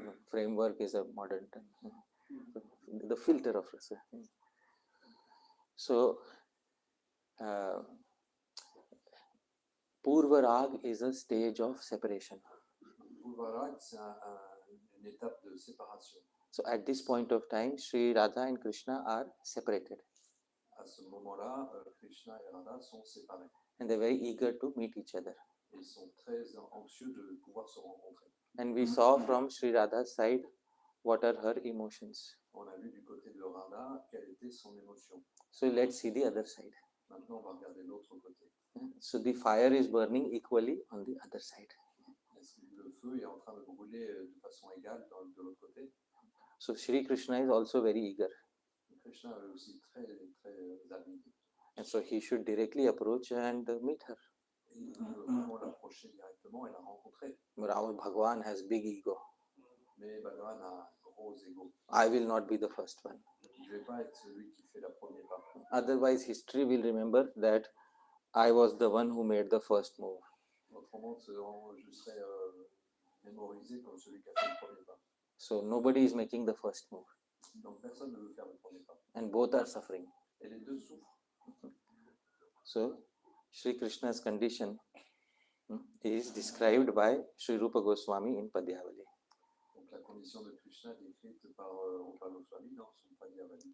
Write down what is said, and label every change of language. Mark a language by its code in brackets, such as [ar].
[en] Framework is a modern term. The filter of rasa. So, Purva Rag is a stage of separation. [fr] Purvarag, c'est une étape de séparation. [en] So at this point of time, Sri Radha and Krishna are separated. [fr] À ce moment-là, Krishna et Radha sont séparés. [en] And they're very eager to meet each other. [fr] Et ils sont très anxieux de pouvoir se rencontrer. [en] And we saw from Sri Radha's side what are her emotions. [fr] On a vu du côté de Radha quelle était son émotion. [en] So let's see the other side. [fr] Maintenant, on va regarder l'autre côté. [en] So the fire is burning equally on the other side. [fr] Le feu est en train de brûler de façon égale de l'autre côté. [en] So Sri Krishna is also very eager. [fr] Krishna est aussi très, très avide. [en] And so he should directly approach and meet her. [fr] Il veut vraiment l'approcher directement et la rencontrer. [en] But our Bhagwan has big ego. [fr] Mais Bhagavan a un gros ego. [en] I will not be the first one. [fr] Je ne vais pas être celui qui fait la première part. [en] Otherwise, history will remember that I was the one who made the first move. [fr] Autrement, je serais mémorisé comme celui qui a fait le premier pas. [en] So nobody is making the first move. [fr] Donc personne ne veut faire le premier pas. [en] And both are suffering. [fr] Et les deux souffrent. [en] So Sri Krishna's condition is described by Sri Rupa Goswami in Padyavali. [fr] Donc la condition de Krishna est décrite par Rupa Goswami dans son Padyavali.